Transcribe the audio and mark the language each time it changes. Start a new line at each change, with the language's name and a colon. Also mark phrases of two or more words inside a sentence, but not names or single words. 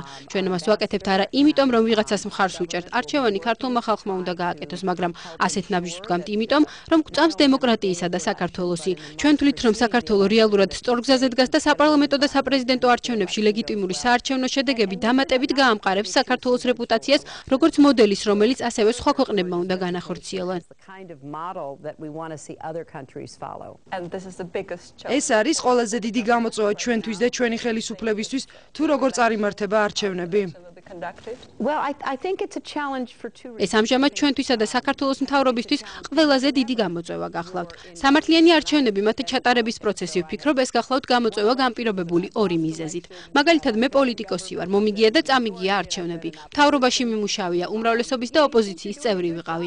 Georgian: ჩვენ მას ვაკეთებთ არა იმიტომ, რომ ვიღაცას მხარს უჭერთ. არჩევანი ქართულმა ხალხმა უნდა გააკეთოს, მაგრამ ასეთ ნაბიჯს ვდგამთ იმიტომ, რომ გვწამს დემოკრატიისა და საქართველოსი. ჩვენ თვლით, რომ საქართველო რეალურად სწორგზაზე დგას და საპარლამენტო და საპრეზიდენტო არჩევნებში ლეგიტიმური საარჩევნო შედეგები დამატებით გაამყარებს საქართველოს რეპუტაციას, როგორც მოდელის, რომელიც ასევე სხვა ქვეყნებმა უნდა განახორციელონ.
English: And this is the biggest
Georgian: ეს არის ყველაზე დიდი გამოწვევა ჩვენთვის და ჩვენი ხელისუფლებისთვის, თუ როგორ წარიმართება არჩევნები.
English: Well, I think it's a challenge for two reasons.
Georgian: ეს ამჟამად ჩვენთვისა და საქართველოს მთავრობისთვის ყველაზე დიდი გამოწვევა გახლავთ. სამართლიანი არჩევნები მათ ჩატარების პროცესი ვფიქრობ ეს გახლავთ გამოწვევა განპირობებული ორი მიზეზით. მაგალითად მე პოლიტიკოსი ვარ, მომიგია და წამიგია არჩევნები. მთავრობაში მიმუშავია, უმრავლესობის და ოპოზიციის წევრი ვიყავი.